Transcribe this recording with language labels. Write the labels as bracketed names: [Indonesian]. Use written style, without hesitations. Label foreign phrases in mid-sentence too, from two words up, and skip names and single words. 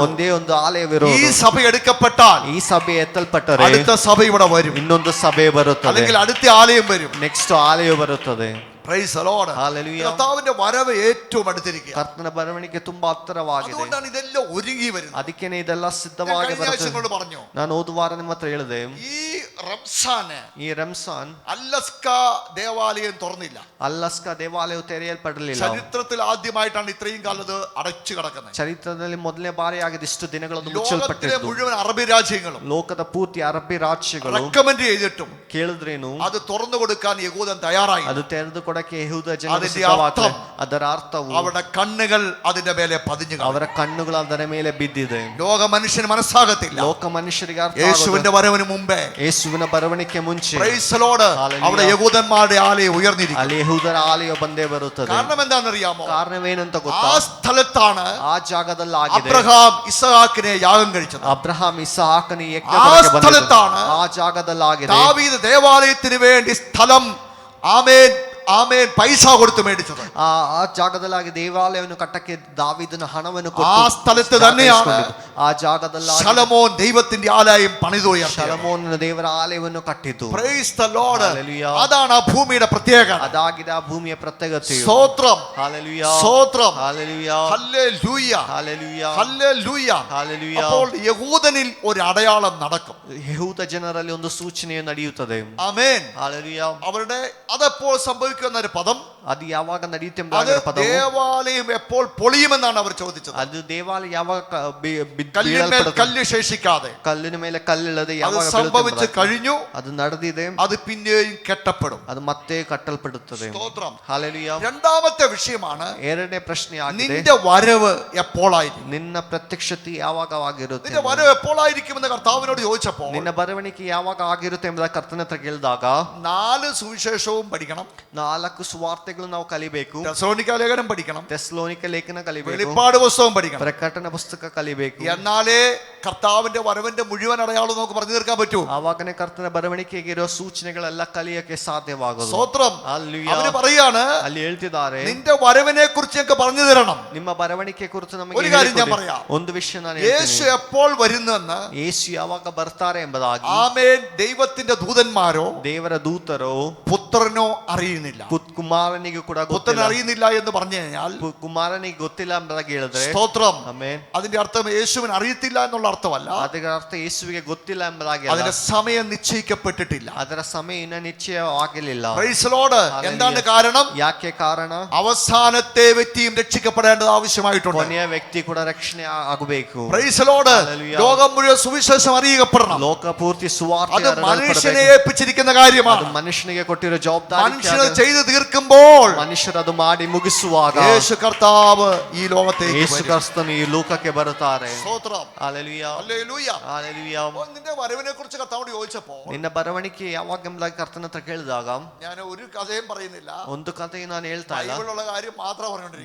[Kannada] ಒಂದೇ ಒಂದು [Malayalam] ഈ [Kannada] ಆಲಯವಿರುವುದು. [Malayalam] സഭ എടുക്കപ്പെട്ടാൽ [Kannada] ಈ ಸಭೆ ಎತ್ತಲ್ಪಟ್ಟರೆ [Malayalam] അടുത്ത സഭ ഇവിടെ വരും, [Kannada] ಇನ್ನೊಂದು ಸಭೆ ಬರುತ್ತದೆ, [Malayalam] അല്ലെങ്കിൽ അടുത്ത ആലയം വരും. [Kannada] ನೆಕ್ಸ್ಟ್ ಆಲಯ ಬರುತ್ತದೆ. [English] Praise the Lord. Hallelujah. [Malayalam] കർത്താവിന്റെ വരവ് ഏറ്റവും അടുത്തിരിക്കുക. [Kannada] ಕರ್ತನ ಬರವಣಿಗೆ ತುಂಬಾ ಹತ್ತಿರವಾಗಿದೆ. [Malayalam] അതുകൊണ്ടാണ് ഇതെല്ലാം ഒരുങ്ങി വരുന്നത്. [Kannada] ಅದಕ್ಕೇನೆ ಇದೆಲ್ಲ ಸಿದ್ಧವಾಗಿ ಬರುತ್ತದೆ. [Malayalam] പറഞ്ഞു, [Kannada] ನಾನು ಓದುವಾರ ನಿಮ್ಮ ಹತ್ರ ಹೇಳಿದೆ, [Malayalam] ഈ റംസാന് [Kannada] ಈ ರಂಸಾನ್ [Malayalam] അലസ്ക ദേവാലയം തുറന്നില്ല. [Kannada] ಅಲ್ಲಸ್ಕ ದೇವಾಲಯವು ತೆರೆಯಲ್ಪಡಲಿಲ್ಲ. [Malayalam] ചരിത്രത്തിൽ ആദ്യമായിട്ടാണ് ഇത്രയും കാലം ഇത് അടച്ചു കിടക്കുന്നത്. [Kannada] ಚರಿತ್ರದಲ್ಲಿ ಮೊದಲನೇ ಬಾರಿಯಾಗಿದೆ ಇಷ್ಟು ದಿನಗಳನ್ನು [Malayalam] ലോകത്തിലെ [Kannada] ಮುಚ್ಚಲ್ಪಟ್ಟಿದ್ದು. [Malayalam] മുഴുവൻ അറബി രാജ്യങ്ങളും [Kannada] ಲೋಕದ ಪೂರ್ತಿ ಅರಬ್ಬಿ ರಾಜ್ಯಗಳು [Malayalam] റെക്കമെൻഡ് ചെയ്തിട്ടും [Kannada] ಕೇಳಿದ್ರೇನು [Malayalam] അത് തുറന്നു കൊടുക്കാൻ യഹൂദൻ തയ്യാറായി. [Kannada] ಅದು ತೆರೆದು ಕೊಡಕ್ಕೆ ಯೆಹೂದ ಜನರು [Malayalam] അതിന്റെ [Kannada] ಸಿದ್ಧವಾಗಲಿ. [Malayalam] അർത്ഥം [Kannada] ಅದರ ಅರ್ಥವು [Malayalam] അവരുടെ കണ്ണുകൾ അതിന്റെ മേലെ പതിഞ്ഞു. [Kannada] ಅವರ ಕಣ್ಣುಗಳು ಅದರ ಮೇಲೆ ಬಿದ್ದಿದೆ. [Malayalam] ലോക മനുഷ്യന് മനസ്സാകത്തില്ല. [Kannada] ಲೋಕ ಮನುಷ್ಯರಿಗೆ ಅರ್ಥ [Malayalam] യേശുവിന്റെ വരവിന് മുമ്പേ, [Kannada] ಯೇಸುವಿನ ಬರವಣಿಗೆ ಮುಂಚೆ [English] Praise the Lord, [Malayalam] അവിടെ യഹൂദന്മാരുടെ ആലയം ഉയർന്നിരിക്കും. [Kannada] ಅಲ್ಲಿ ಯೆಹೂದರ ಆಲಯ ಬಂದೇ ಬರುತ್ತದೆ. [Malayalam] കാരണം എന്താണെന്നറിയാമോ? [Kannada] ಕಾರಣವೇನಂತ [Malayalam] ആ [Kannada] ಗೊತ್ತಾ? [Malayalam] സ്ഥലത്താണ് [Kannada] ಆ ಜಾಗದಲ್ಲಾಗಿದೆ [Malayalam] അബ്രഹാം ഇസ്ഹാക്കിനെ യാഗം കഴിച്ചത്. [Kannada] ಅಬ್ರಹಾಂ ಇಸಾಕನ ಯಜ್ಞ [Malayalam] ആ [Kannada] ಬಲಿಗೆ ಬಂದಿದ್ದು. [Malayalam] സ്ഥലത്താണ് [Kannada] ಆ ಜಾಗದಲ್ಲಾಗಿದೆ [Malayalam] ദാവീദ് ദേവാലയത്തിന് വേണ്ടി സ്ഥലം ആമേൻ ആമേൻ പൈസ കൊടുത്ത് മേടിച്ചത്. [Kannada] ಆ ಜಾಗದಲ್ಲಾಗಿ ದೇವಾಲಯವನ್ನು ಕಟ್ಟಕ್ಕೆ ದಾವೀದನ ಹಣವನ್ನು [Malayalam] ആ സ്ഥലത്ത് തന്നെയാണ് [Kannada] ಆ ಜಾಗದಲ್ಲಿ [Malayalam] ശലോമോൻ ദൈവത്തിന്റെ ആലയം പണിതുയർത്തിയത്. [Kannada] ಶಲಮೋನನ ದೇವರ ಆಲಯವನ್ನು ಕಟ್ಟಿತು. [English] Praise the Lord. Hallelujah. [Malayalam] അതാണ് ആ ഭൂമിയുടെ പ്രത്യേകത. [Kannada] ಅದಾಗಿದೆ ಆ ಭೂಮಿಯ ಪ್ರತ್ಯೇಕತೆ. [Malayalam] സ്തോത്രം, ഹല്ലേലൂയ, സ്തോത്രം, ഹല്ലേലൂയ, ഹല്ലേലൂയ, ഹല്ലേലൂയ, ഹല്ലേലൂയ. ഹല്ലേലൂയ. അപ്പോൾ യഹൂദനിൽ ഒരു അടയാളം നടക്കും. [Kannada] ಯೆಹೂದ ಜನರಲ್ಲಿ ಒಂದು ಸೂಚನೆಯು ನಡೆಯುತ್ತದೆ. [Malayalam] ആമേൻ. ഹല്ലേലൂയ. അവരുടെ അതെപ്പോൾ സംഭവിക്കുന്ന ഒരു പദം, [Kannada] ಅದು ಯಾವಾಗ ನಡೆಯುತ್ತೆ [Malayalam] അത് ദേവാലയം എപ്പോൾ പൊളിയുമെന്നാണ് അവർ ചോദിച്ചത്. [Kannada] ಅದು ದೇವಾಲಯ ಯಾವಾಗ [Malayalam] കല്ലിന്മേൽ കല്ല് ശേഷിക്കാതെ. [Kannada] ಕಲ್ಲಿನ ಮೇಲೆ ಕಲ್ಲಿಲ್ಲದೆ [Malayalam] അത് [Kannada] ಯಾವಾಗ [Malayalam] സംഭവിച്ചു കഴിഞ്ഞു. [Kannada] ಅದು ನಡೆದಿದೆ. [Malayalam] അത് പിന്നെയും കെട്ടപ്പെടും. [Kannada] ಅದು ಮತ್ತೆ ಕಟ್ಟಲ್ಪಡುತ್ತದೆ. [Malayalam] സ്തോത്രം. ഹല്ലേലൂയ. രണ്ടാമത്തെ വിഷയമാണ്, [Kannada] ಎರಡನೇ ಪ್ರಶ್ನೆ ಆಗಿದೆ, [Malayalam] നിന്റെ വരവ് എപ്പോഴായിരിക്കും? [Kannada] ನಿನ್ನ ಪ್ರತ್ಯಕ್ಷತೆ ಯಾವಾಗವಾಗಿರುತ್ತೆ? [Malayalam] നിന്റെ വരവ് എപ്പോഴായിരിക്കുമെന്ന് കർത്താവിനോട് ചോദിച്ചപ്പോൾ [Kannada] ನಿನ್ನ ಬರವಣಿಗೆ ಯಾವಾಗ ಆಗಿರುತ್ತೆ ಎಂಬುದಾಗಿ ಕರ್ತನ ಹತ್ರ ಕೇಳಿದಾಗ [Malayalam] 4 സുവിശേഷവും പഠിക്കണം, [Kannada] 4 ಸುವಾರ್ತೆಗಳು ನಾವು ಕಲಿಬೇಕು, [Malayalam] തെസ്സലോനിക്ക ലേഖനം പഠിക്കണം, [Kannada] ತೆಸ್ಸಲೋನಿಕ ಲೇಖನ ಕಲಿಬೇಕು, [Malayalam] വെളിപ്പാട് പുസ്തകം പഠിക്കണം. [Kannada] ಪ್ರಕಟಣ ಪುಸ್ತಕ ಕಲಿಬೇಕು. [Malayalam] എന്നാലേ കർത്താവിന്റെ വരവിന്റെ മുഴുവൻ അടയാളം നമുക്ക് പറഞ്ഞു തീർക്കാൻ പറ്റൂ. [Kannada] ಆವಾಗನೇ ಕರ್ತನ ಬರವಣಿಗೆಗೆ ಇರೋ ಸೂಚನೆಗಳೆಲ್ಲ ಕಲಿಯಕ್ಕೆ ಸಾಧ್ಯವಾಗೋದು. [Malayalam] സ്തോത്രം. [Kannada] ಹಲ್ಲೆಲೂಯ. [Malayalam] അവര് പറയാണ്, [Kannada] ಅಲ್ಲಿ ಹೇಳ್ತಿದ್ದಾರೆ, [Malayalam] നിന്റെ വരവിനെ കുറിച്ച് ഞങ്ങൾക്ക് പറഞ്ഞു തരണം. [Kannada] ನಿಮ್ಮ ಬರವಣಿಗೆ ಕುರಿತು ನಮಗೆ [Malayalam] ഒരു കാര്യം ഞാൻ [Kannada] ಹೇಳಿಕೊಡಿ. [Malayalam] പറയാം. [Kannada] ಒಂದು ವಿಷಯ ನಾನು [Malayalam] യേശു [Kannada] ಹೇಳ್ತೀನಿ. [Malayalam] എപ്പോൾ വരുന്നെന്ന് [Kannada] ಯೇಸು ಯಾವಾಗ ಬರ್ತಾರೆ ಎಂಬುದಾಗಿ [Malayalam] ആമേൻ ദൈവത്തിന്റെ ദൂതന്മാരോ [Kannada] ದೇವರ ದೂತರೋ [Malayalam] പുത്രനോ അറിയുന്നില്ല. [Kannada] ಕುಮಾರನಿಗೆ ಕೂಡ [Malayalam] പുത്രൻ [Kannada] ಗೊತ್ತಿಲ್ಲ. [Malayalam] അറിയുന്നില്ല എന്ന് പറഞ്ഞു കഴിഞ്ഞാൽ [Kannada] ಕುಮಾರನಿಗೆ ಗೊತ್ತಿಲ್ಲ ಎಂಬುದಾಗಿ ಹೇಳಿದ್ರೆ, [Malayalam] സ്തോത്രം, [Kannada] ಆಮೆನ್, [Malayalam] അതിന്റെ അർത്ഥം യേശുവിന് അറിയത്തില്ല എന്നുള്ള അർത്ഥമല്ല. [Kannada] ಅದರ ಅರ್ಥ ಯೇಸುವಿಗೆ ಗೊತ್ತಿಲ್ಲ ಎಂಬುದಾಗಿ ಅಲ್ಲ. [Malayalam] അതിന്റെ സമയം നിശ്ചയിക്കപ്പെട്ടിട്ടില്ല. [Kannada] ಅದರ ಸಮಯ ಇನ್ನ ನಿಶ್ಚಯ ಆಗಲಿಲ್ಲ. [English] Praise the Lord. [Malayalam] എന്താണ് കാരണം? [Kannada] ಯಾಕೆ ಕಾರಣ? [Malayalam] അവസാനത്തെ വ്യക്തിയും രക്ഷിക്കപ്പെടേണ്ടത് ആവശ്യമായിട്ടുണ്ട്. [Kannada] ಕೊನೆಯ ವ್ಯಕ್ತಿ ಕೂಡ ರಕ್ಷಣೆ ಆಗಬೇಕು. [English] Praise the Lord. Hallelujah. [Malayalam] ലോകം മുഴുവൻ സുവിശേഷം അറിയപ്പെടണം. [Kannada] ಲೋಕ ಪೂರ್ತಿ ಸುವಾರ್ತೆ [Malayalam] അത് മനുഷ്യനെ [Kannada] ಹರಡಲ್ಪಡಬೇಕು. [Malayalam] ഏൽപ്പിച്ചിരിക്കുന്ന കാര്യമാണ്. [Kannada] ಅದು ಮನುಷ್ಯನಿಗೆ ಕೊಟ್ಟಿರೋ ಜವಾಬ್ದಾರಿ. [Malayalam] മനുഷ്യനെ ചെയ്തു തീർക്കുമ്പോൾ [Kannada] ಮನುಷ್ಯರು ಅದು ಮಾಡಿ ಮುಗಿಸುವಾಗ [Malayalam] യേശു കർത്താവ് ഈ ലോകത്തേക്ക് [Kannada] ಯೇಸು [Malayalam] വരും. [Kannada] ಕ್ರಿಸ್ತನು ಈ ಲೋಕಕ್ಕೆ ಬರುತ್ತಾರೆ. [Malayalam] സ്തോത്രം. [Kannada] ಹಲ್ಲೆಲೂಯ, [Malayalam] ഹല്ലേലൂയ. [Kannada] ಹಲ್ಲೆಲೂಯ. [Malayalam] അപ്പോൾ നിന്റെ വരവിനെ കുറിച്ച് കർത്താവോട് ചോദിച്ചപ്പോൾ [Kannada] ನಿನ್ನ ಬರವಣಿಗೆ ಯಾವಾಗ ಎಂಬುದಾಗಿ ಕರ್ತನ ಹತ್ರ ಕೇಳಿದಾಗ [Malayalam] ഞാൻ ഒരു കഥയും പറയുന്നില്ല, [Kannada] ಒಂದು ಕಥೆ ನಾನು ಹೇಳ್ತಾ ಇಲ್ಲ, [Malayalam] ബൈബിളുള്ള കാര്യം മാത്രം പറഞ്ഞുകൊണ്ടിരിക്കും.